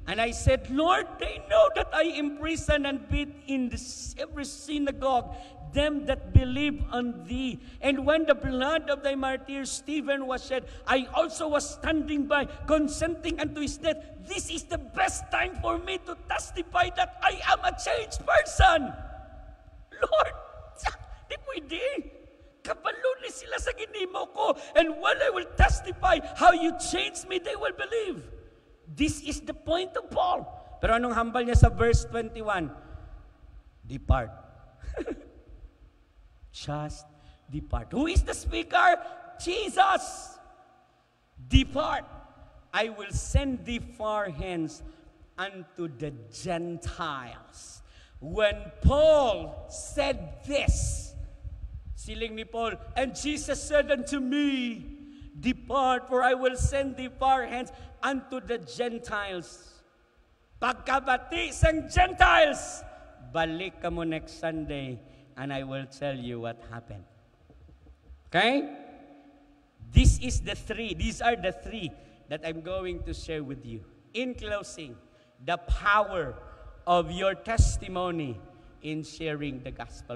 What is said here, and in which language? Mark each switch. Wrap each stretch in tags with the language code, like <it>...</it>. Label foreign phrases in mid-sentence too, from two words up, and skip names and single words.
<en>And I said, Lord, they know that I imprison and beat in every synagogue them that believe on thee. And when the blood of thy martyr Stephen was shed, I also was standing by, consenting unto his death. This is the best time for me to testify that I am a changed person. Lord,</en> <hil>di pwede. Kabalo ni sila sa ginimo ko.</hil> <en>And when I will testify how you changed me, they will believe. This is the point of Paul.</en> <hil>Pero anong hambal niya sa verse 21?</hil> <en>Depart. Just depart. Who is the speaker? Jesus. Depart. I will send thee far hence unto the Gentiles. When Paul said this,</en> <hil>siling ni Paul,</hil> <en>and Jesus said unto me, depart, for I will send thee far hence unto the Gentiles.</en> <hil>Pagkabati sang Gentiles, balik ka mo</hil> <en>next Sunday and I will tell you what happened. Okay? These are the three that I'm going to share with you. In closing, the power of your testimony in sharing the gospel.</en>